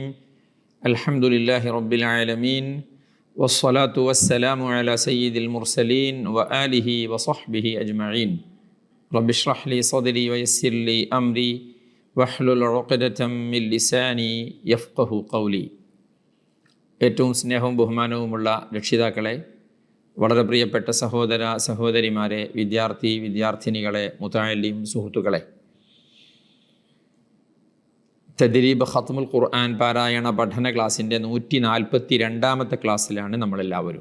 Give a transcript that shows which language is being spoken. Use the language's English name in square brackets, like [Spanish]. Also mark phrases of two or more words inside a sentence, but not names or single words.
[Arabic] الحمد لله رب العالمين، والصلاة والسلام على سيد المرسلين وآله وصحبه أجمعين. رب اشرح لي صدري ويسر لي أمري واحلل عقدة من لساني يفقه قولي. [Malayalam] ഏറ്റവും സ്നേഹവും ബഹുമാനവുമുള്ള രക്ഷിതാക്കളെ, വളരെ പ്രിയപ്പെട്ട സഹോദര സഹോദരിമാരെ, വിദ്യാർത്ഥി വിദ്യാർത്ഥിനികളെ, മുതഅല്ലിം സുഹൃത്തുക്കളെ, തദ്രീബ് ഖത്മുൽ ഖുർആൻ പാരായണ പഠന ക്ലാസ്സിൻ്റെ 142-ാമത്തെ ക്ലാസ്സിലാണ് നമ്മളെല്ലാവരും.